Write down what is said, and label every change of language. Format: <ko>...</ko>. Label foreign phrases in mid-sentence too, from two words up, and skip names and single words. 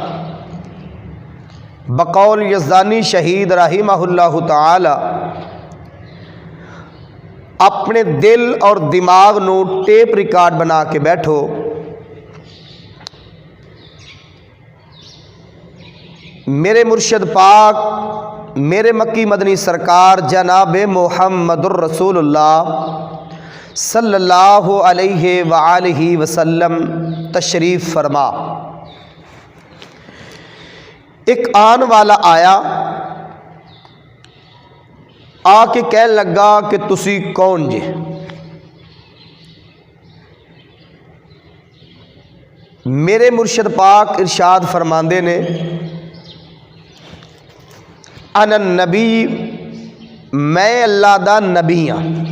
<pa>بقول یزدانی شہید</pa> <ar>رحمه الله تعالى</ar> <pa>اپنے دل اور دماغ نوں ٹیپ ریکارڈ بنا کے بیٹھو. میرے مرشد پاک میرے مکی مدنی سرکار جناب</pa> <ar>محمد رسول الله صلى الله عليه وآله وسلم</ar> <pa>تشریف فرما. اک آن والا آیا، آکے کہن لگا کہ تسی کون جے? میرے مرشد پاک ارشاد فرماندے نیں,</pa> <ar>أنا النبي,</ar> <pa>میں اللہ دا نبی ہاں.</pa>